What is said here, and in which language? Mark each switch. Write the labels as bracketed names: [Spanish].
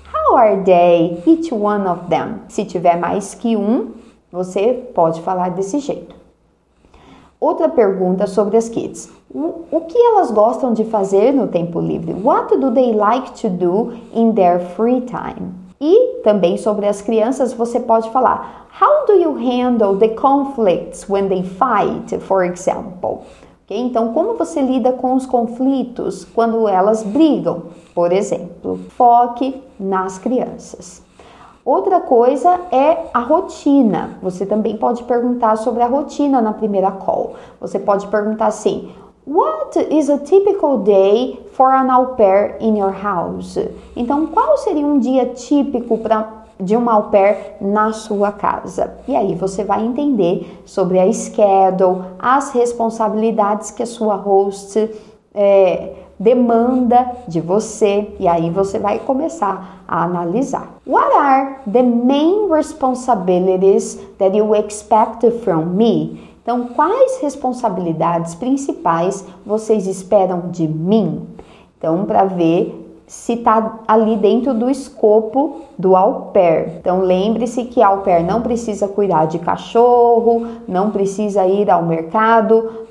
[English] How are they, each one of them? [Portuguese] Se tiver mais que um, você pode falar desse jeito. Outra pergunta sobre as kids. O que elas gostam de fazer no tempo livre? [English] What do they like to do in their free time? [Portuguese] E também sobre as crianças, você pode falar, [English] how do you handle the conflicts when they fight, for example? [Portuguese] Então, como você lida com os conflitos quando elas brigam, por exemplo? Foque nas crianças. Outra coisa é a rotina. Você também pode perguntar sobre a rotina na primeira call. Você pode perguntar assim, [English] what is a typical day for an au pair in your house? [Portuguese] Então, qual seria um dia típico de uma au pair na sua casa? E aí você vai entender sobre a schedule, as responsabilidades que a sua host demanda de você, e aí você vai começar a analisar. [English] What are the main responsibilities that you expect from me? [Portuguese] Então, quais responsabilidades principais vocês esperam de mim? Então, para ver se está ali dentro do escopo do au pair. Então, lembre-se que au pair não precisa cuidar de cachorro, não precisa ir ao mercado.